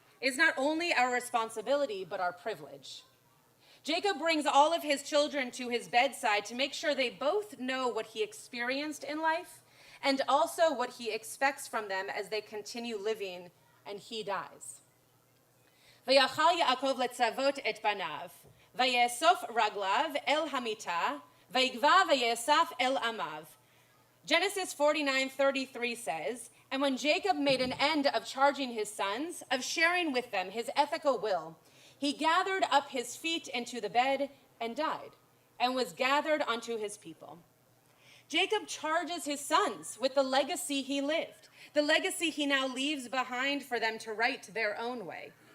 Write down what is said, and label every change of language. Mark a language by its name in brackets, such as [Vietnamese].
[English] is not only our responsibility, but our privilege. Jacob brings all of his children to his bedside to make sure they both know what he experienced in life and also what he expects from them as they continue living and he dies. [Hebrew] ויחל יעקב לצוות את בניו, ויאסוף רגליו אל המיטה, ויגבע ויאסף אל עמיו. [English] Genesis 49:33 says, and when Jacob made an end of charging his sons, of sharing with them his ethical will, he gathered up his feet into the bed and died, and was gathered unto his people. Jacob charges his sons with the legacy he lived, the legacy he now leaves behind for them to write their own way.